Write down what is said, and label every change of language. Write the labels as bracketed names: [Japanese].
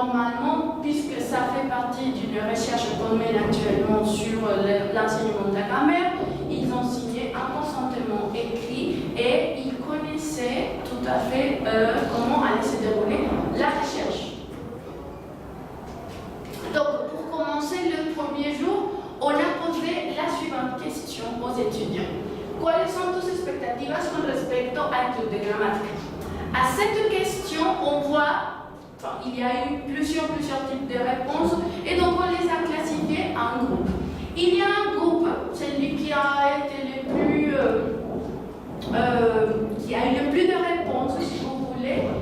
[French] Normalement, puisque ça fait partie d'une recherche qu'on mène actuellement sur l'enseignement de la grammaire, ils ont signé un consentement écrit et ils connaissaient tout à fait comment allait se dérouler la recherche. Donc, pour commencer le premier jour, on a posé la suivante question aux étudiants. [Spanish] ¿Cuáles son tus expectativas con respecto al club de gramática? [French] À cette question, on voit, il y a eu plusieurs types de réponses, et donc on les a classifiés en groupes. Il y a un groupe, celui qui a été le plus, qui a eu le plus de réponses, si vous voulez.